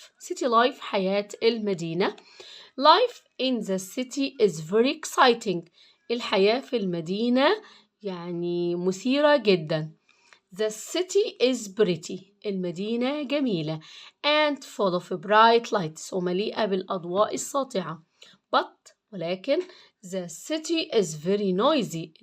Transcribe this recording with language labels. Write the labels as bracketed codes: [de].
[ar] city life حياة المدينة. [en] Life in the city is very exciting. [ar] الحياة في المدينة يعني مثيرة جدا. [en] The city is pretty. [ar] المدينة جميلة. [en] And full of bright lights. [ar] ومليئة بالأضواء الساطعة. [en] ولكن the city is very noisy.